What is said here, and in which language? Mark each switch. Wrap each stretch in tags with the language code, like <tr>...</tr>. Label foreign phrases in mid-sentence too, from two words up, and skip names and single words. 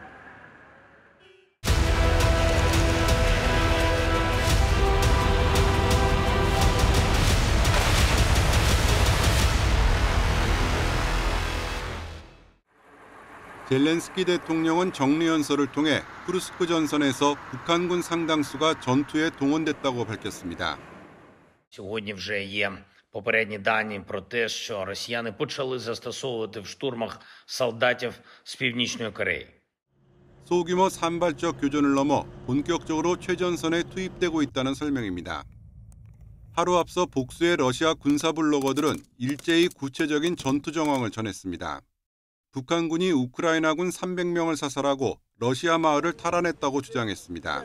<ko>젤렌스키 대통령은 정례연설을 통해 쿠르스크 전선에서 북한군 상당수가 전투에 동원됐다고 밝혔습니다.</ko> <uk>Сьогодні вже є попередні дані про те, що росіяни почали застосовувати в штурмах солдатів з Північної Кореї.</uk> <ko>소규모 산발적 교전을 넘어 본격적으로 최전선에 투입되고 있다는 설명입니다. 하루 앞서 복수의 러시아 군사 블로거들은 일제히 구체적인 전투 정황을 전했습니다. 북한군이 우크라이나군 300명을 사살하고 러시아 마을을 탈환했다고 주장했습니다.</ko>